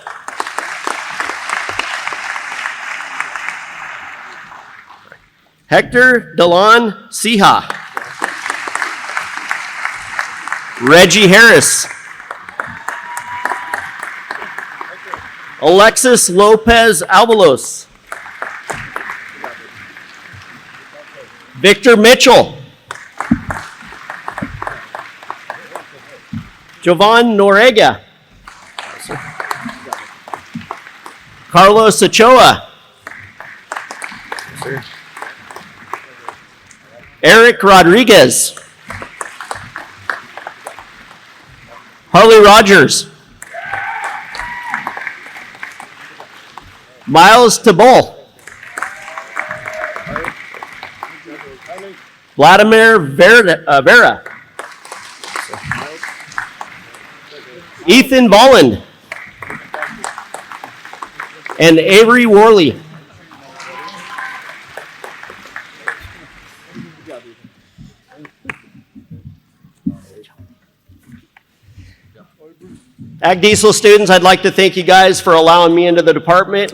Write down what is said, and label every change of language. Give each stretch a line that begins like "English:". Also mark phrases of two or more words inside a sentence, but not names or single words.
English: Hector Delon Sija. Reggie Harris. Alexis Lopez Alvalos. Victor Mitchell. Jovan Noriega. Carlos Ochoa. Eric Rodriguez. Harley Rogers. Miles Tabol. Vladimir Vera. Ethan Bolland. And Avery Worley. Ag Diesel students, I'd like to thank you guys for allowing me into the department.